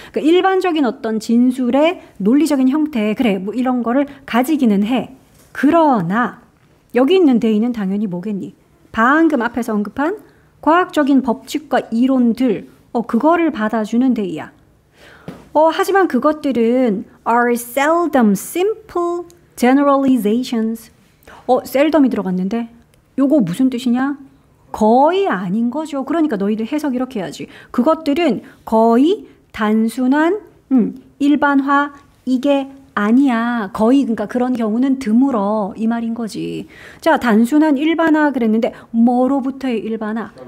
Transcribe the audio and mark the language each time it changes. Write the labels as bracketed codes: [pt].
[ko] 그러니까 일반적인 어떤 진술의 논리적인 형태, 그래, 뭐 이런 거를 가지기는 해. 그러나 여기 있는 데이는 당연히 뭐겠니? 방금 앞에서 언급한 과학적인 법칙과 이론들, 그거를 받아주는 데이야. 하지만 그것들은 [en] are seldom simple generalizations. [ko] 셀덤이 들어갔는데 요거 무슨 뜻이냐? 거의 아닌 거죠. 그러니까 너희들 해석 이렇게 해야지. 그것들은 거의 단순한 일반화, 이게 아니야. 거의, 그러니까 그런 경우는 드물어, 이 말인 거지. 자, 단순한 일반화 그랬는데 뭐로부터의 일반화?